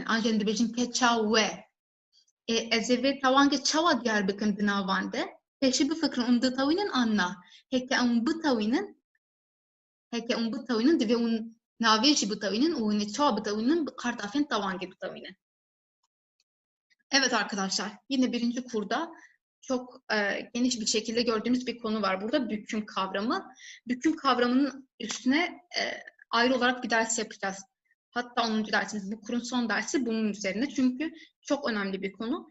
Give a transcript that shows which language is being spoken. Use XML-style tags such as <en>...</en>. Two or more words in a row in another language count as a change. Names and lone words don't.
<ku>An jî em dibêjin keça we. Ez ê vê tewangê çawa diyar bikin di navan de pêşî bifikirin hûn ditewînin an na. Heke hûn bitewînin divê hûn navê jî bitewînin û hûn ê çawa bitewînin bi qartafên tewangê bitewînin.</ku> <tr>Evet arkadaşlar, yine birinci kurda çok geniş bir şekilde gördüğümüz bir konu var burada, büküm kavramı. Büküm kavramının üstüne ayrı olarak bir ders yapacağız. Hatta 10. dersimiz, bu kurun son dersi bunun üzerine. Çünkü çok önemli bir konu.</tr>